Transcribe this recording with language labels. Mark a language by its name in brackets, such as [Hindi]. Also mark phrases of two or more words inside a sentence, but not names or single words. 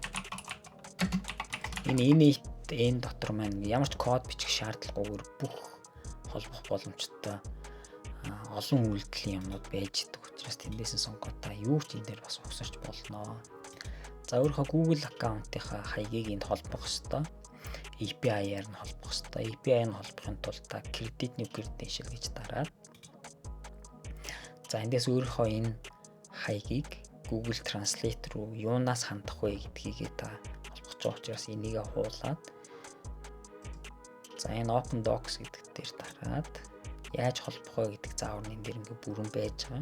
[Mongolian] Энэ дотор маань ямар ч код бичих шаардлагагүйгээр бүх холбох боломжтой олон үйлдэлийн юмнууд байж идэг учраас тэндээс нь сонгоод та юу ч энэ дээр бас угсарч болно. За өөрийнхөө Google аккаунтынхаа хаягийг энд холбох ёстой. API-аар нь холбох ёстой. API-аар нь холбохын тулд та [English] credit new credential [Mongolian] гэж дараад за эндээс өөрийнхөө энэ хаягийг Google Translate руу юунаас хандах вэ гэдгийг та холбож байгаа учраас энийг хуулаад за энэ Open Docs гэдэг дээр дараад яаж холбох вэ гэдэг заавар энэ дээр ингээ бүрэн байж байгаа.